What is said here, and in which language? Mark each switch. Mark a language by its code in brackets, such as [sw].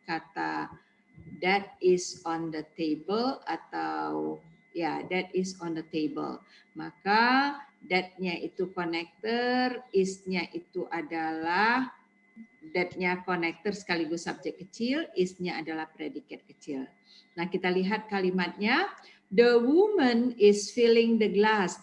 [en] Kata that is on the table atau ya that is on the table. [id] Maka that-nya itu konektor, is-nya itu adalah that-nya konektor sekaligus subjek kecil, is-nya adalah predikat kecil. Nah, kita lihat kalimatnya. [en] The woman is filling the glass.